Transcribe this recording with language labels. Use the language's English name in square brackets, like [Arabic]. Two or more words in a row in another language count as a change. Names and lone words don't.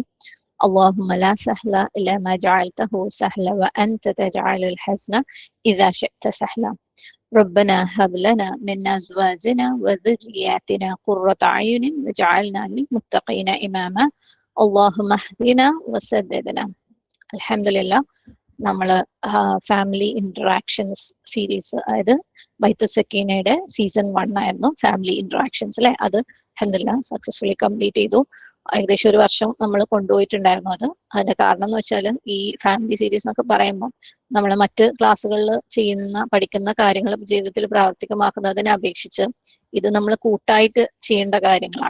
[Arabic] اللهم لا سهل إلا ما جعلته سهلا وأنت تجعل الحزن إذا شئت سهلا. ربنا هب لنا من أزواجنا وذرياتنا قرة أعين واجعلنا للمتقين إماما اللهم اهدنا وسددنا. [Malayalam] അൽഹംദുലില്ലാ നമ്മൾ [English] family interactions series, [Malayalam] അതായത് ബൈത്തുൽ സക്കീനയുടെ സീസൺ 1 ആയിരുന്നു [English] family interactions [Malayalam] അല്ലെ. അത് അൽഹംദുലില്ലാ [English] successfully complete [Malayalam] ചെയ്തു. ഏകദേശം 1 വർഷം നമ്മൾ കൊണ്ടുപോയിട്ടുണ്ടായിരുന്നു. അതിന്റെ കാരണം എന്ന് വെച്ചാൽ ഈ [English] family series [Malayalam] എന്നൊക്കെ പറയുമ്പോൾ നമ്മൾ മറ്റ് ക്ലാസ്സുകളിൽ പഠിക്കുന്ന കാര്യങ്ങൾ ജീവിതത്തിൽ പ്രാവർത്തികമാക്കുന്നതിനെ അപേക്ഷിച്ച് ഇത് നമ്മൾ കൂട്ടായിട്ട് ചെയ്യേണ്ട കാര്യങ്ങളാണ്.